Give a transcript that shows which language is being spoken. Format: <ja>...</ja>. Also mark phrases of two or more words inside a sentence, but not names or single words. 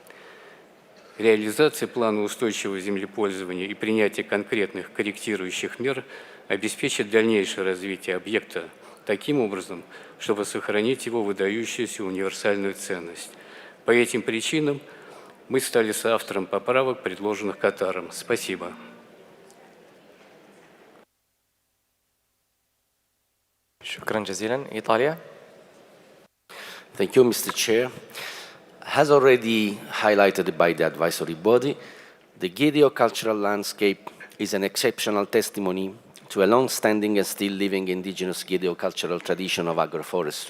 <ru>Реализация плана устойчивого землепользования и принятие конкретных корректирующих мер обеспечит дальнейшее развитие объекта таким образом, чтобы сохранить его выдающуюся универсальную ценность. По этим причинам мы стали соавтором поправок, предложенных Катаром. Спасибо.</ru> <ar>شكرا جزيلا. إيطاليا.</ar> <en>Thank you, Mr. Chair. As already highlighted by the advisory body, the Gideo cultural landscape is an exceptional testimony to a long-standing and still living indigenous Gideo cultural tradition of agroforestry.</en>